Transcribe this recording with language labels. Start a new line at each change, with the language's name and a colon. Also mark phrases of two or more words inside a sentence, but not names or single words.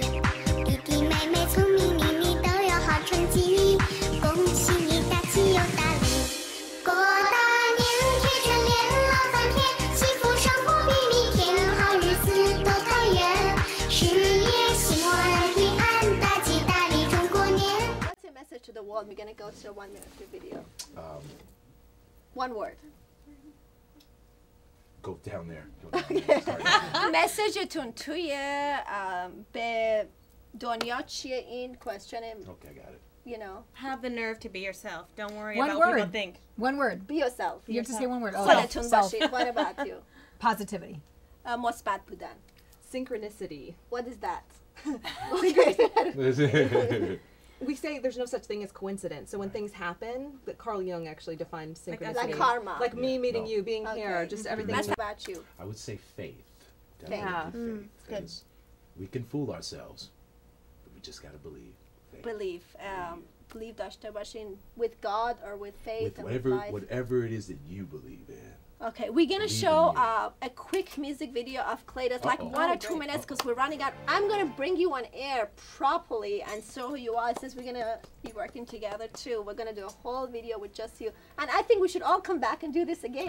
Chinese: 弟弟妹妹聪明伶俐，都有好成绩。恭喜你大吉又大利，过大年，聚春联，乐翻天，幸福生活比明天，好日子多团圆，事业兴旺人平安，大吉大利中国年。
English: What's your message to the world? We're gonna go to a 1 minute video. One word. Go down there. Message تون توی به دنیا چیه این question? Okay, I got it. You know, have the nerve to be yourself. Don't worry about what people think. One word. Be yourself. You have to say one word. Self. What about you? Positivity.
Persian: مثبت بودن.
English: Synchronicity. What is that? we say there's no such thing as coincidence. So when things happen, that Carl Jung actually defined synchronicity. Like karma. Like me meeting you, being here, just everything. That's about you. I would say faith. Faith. Definitely faith. Good. 'Cause we can fool ourselves, but we just gotta believe. Faith. Believe. Believe
Persian: داشته باشین
English: with God or with faith With and with whatever, life. whatever it is that you believe in. Okay, we're gonna Believe show in you. a quick music video of Cletus, like Uh-oh. 1 or 2 minutes, because we're running out. I'm gonna bring you on air properly and show who you are, since we're gonna be working together too. We're gonna do a whole video with just you, and I think we should all come back and do this again.